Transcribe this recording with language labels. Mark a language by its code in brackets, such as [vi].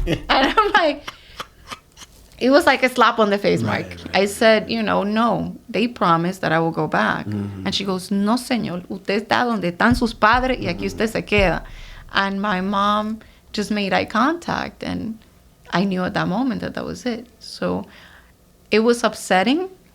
[en] And I'm like, it was like a slap on the face, Mark. Right. I said, no, they promised that I will go back. And she goes, [es] no, señor, usted está donde están sus padres y aquí usted se queda. [en] And my mom just made eye contact, and I knew at that moment that was it. So it was upsetting.